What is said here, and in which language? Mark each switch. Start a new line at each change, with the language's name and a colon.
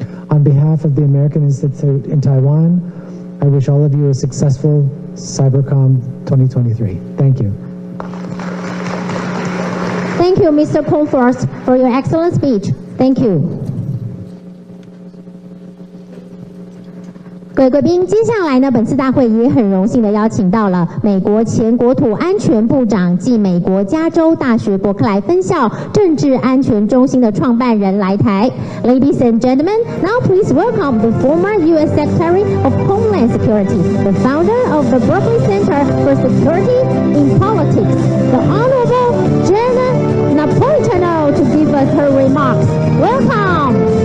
English: On behalf of the American Institute in Taiwan, I wish all of you a successful CyberCom 2023. Thank you. Thank you, Mr. Comfort, for your excellent speech. Thank you.
Chinese: 各位贵宾，接下来呢，本次大会也很荣幸的邀请到了美国前国土安全部长暨美国加州大学伯克莱分校政治安全中心的创办人来台。
English: Ladies and gentlemen, now please welcome the former U.S. Secretary of Homeland Security, the founder of the Berkeley Center for Security in Politics, the Honorable Janet Napolitano, to give us her remarks. Welcome.